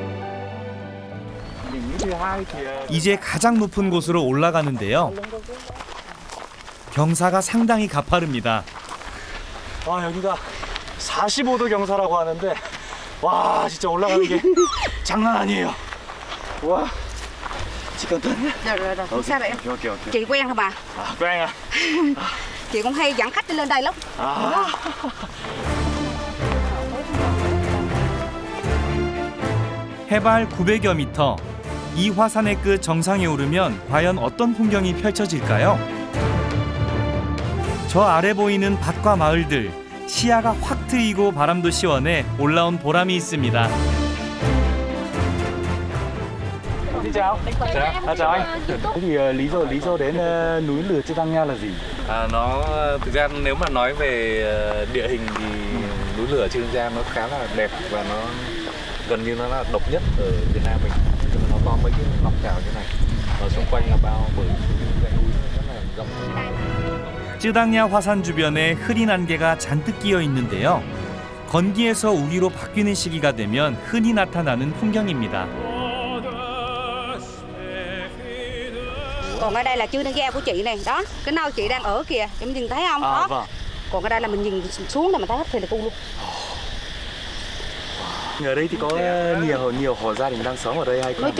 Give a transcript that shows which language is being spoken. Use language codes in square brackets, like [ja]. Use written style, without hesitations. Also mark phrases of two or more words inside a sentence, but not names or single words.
[ko] 이제 가장 높은 곳으로 올라가는데요. 경사가 상당히 가파릅니다. 와 여기가 45도 경사라고 하는데 와 진짜 올라가는 게 장난 아니에요. 와 잠깐만. [vi] Rồi. Sao vậy em? [ko] 오케이. [vi] Chị quen hả bà? quen à? Chị cũng hay dẫn khách đi lên đây lắm. [ko] 해발 900여 미터. 이 화산의 끝 정상에 오르면 과연 어떤 풍경이 펼쳐질까요? 저 아래 보이는 밭과 마을들, 시야가 확 트이고 바람도 시원해 올라온 보람이 있습니다. [vi] Xin chào. Chào anh. Thế thì lý do đến núi lửa 쯔당야 là gì? Nó thực ra nếu mà nói về địa hình thì núi lửa 쯔당ya nó khá là đẹp và nó gần như nó là độc nhất ở Việt Nam mình. Nó có mấy cái ngọc trào như này và xung quanh là bao bởi những dãy núi rất là rộng. [ko] 쯔당야 화산 주변에 흐린 안개가 잔뜩 끼어 있는데요. 건기에서 우기로 바뀌는 시기가 되면 흔히 나타나는 풍경입니다. [vi] Còn ở đây là 쯔당야 của chị này, đó, cái nơi chị đang ở kìa, em nhìn thấy không? Đó. Vâng. Còn ở đây là mình nhìn xuống là mình thấy hết thề là cu luôn. Ở đây thì có nhiều hộ gia đình đang sống ở đây hay không?